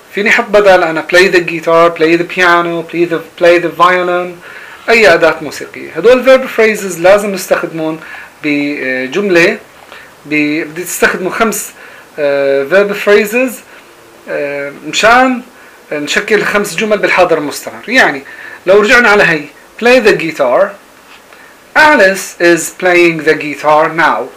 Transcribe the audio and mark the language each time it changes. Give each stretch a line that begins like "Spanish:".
Arabic: فيني حط بدل أنا
English: play the guitar, play the piano, play the violin, أي أداة موسيقية.
Arabic: هدول verb phrases لازم نستخدمهم بجملة. بدي تستخدموا خمس verb phrases مشان نشكل خمس جمل بالحاضر المستمر. يعني لو رجعنا على هاي
English: play the guitar, Alice is playing the guitar now.